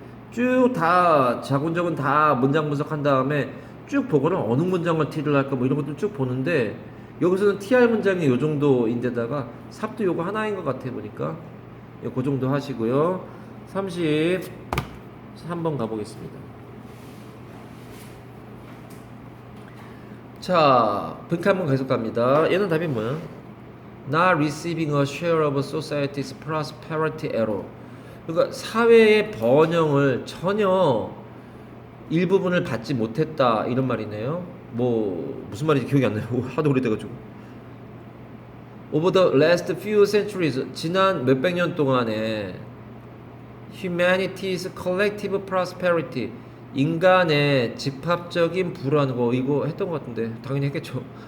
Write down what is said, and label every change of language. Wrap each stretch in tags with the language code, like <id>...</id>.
<ko>쭉 다 자군적은 다 문장 분석한 다음에 쭉 보고는 어느 문장을 T를 할까 뭐 이런 것도 쭉 보는데 여기서는 TR 문장이 요 정도인데다가 삽도 요거 하나인 것 같아 보니까 그 정도 하시고요. 33번 가보겠습니다. 자, 빈칸 한번 계속 갑니다. 얘는 답이 뭐야?</ko> <en>Not receiving a share of society's prosperity at all.</en> <ko>그러니까 사회의 번영을 전혀 일부분을 받지 못했다 이런 말이네요. 뭐 무슨 말인지 기억이 안 나요. 하도 오래돼가지고.</ko> <en>Over the last few centuries</en> <ko>지난 몇백 년 동안에</ko> <en>humanity's collective prosperity</en> <ko>인간의 집합적인 불안 이거 했던 것 같은데 당연히 했겠죠.</ko>